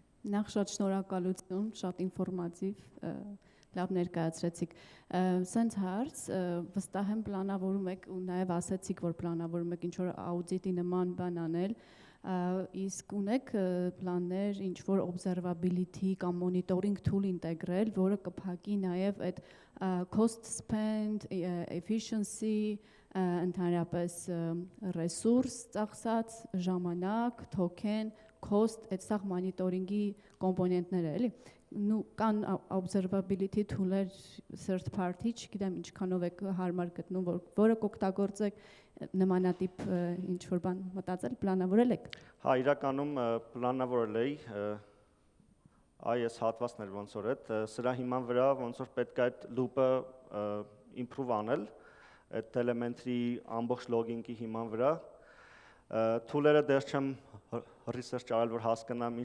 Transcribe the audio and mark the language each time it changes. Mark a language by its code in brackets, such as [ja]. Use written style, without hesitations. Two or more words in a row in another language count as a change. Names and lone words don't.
[hy] Նախ շատ շնորհակալություն, շատ ինֆորմատիվ, լավ ներկայացրեցիք։ Սենց հարց, վստահ եմ պլանավորում եք ու նաև ասացիք, որ պլանավորում եք ինչ-որ աուդիտի նման բան անել, իսկ ունեք պլաններ ինչ-որ observability կամ [en] monitoring tool [hy] ինտեգրել, որը կփակի նաև այդ [en] cost spend, efficiency, [hy] ընդհանրապես ռեսուրս ծախսած, ժամանակ, [en] token, cost, [hy] այդ սաղ monitoring-ի կոմպոնենտները, էլի։ Կան [en] observability tool-եր third party, [hy] չգիտեմ ինչքանով եք հարմար գտնում, որը կօգտագործեք նմանատիպ ինչ-որ բան մտածել, պլանավորել եք։ Հա, իրականում պլանավորել էի, այս հատվածներ ոնց որ այդ, սրա հիման վրա ոնց որ պետք է այդ loop-ը improve անել, այդ elementary ամբողջ logging-ի հիման վրա, tool-երը դեռ չեմ research արել, որ հասկանամ ինչ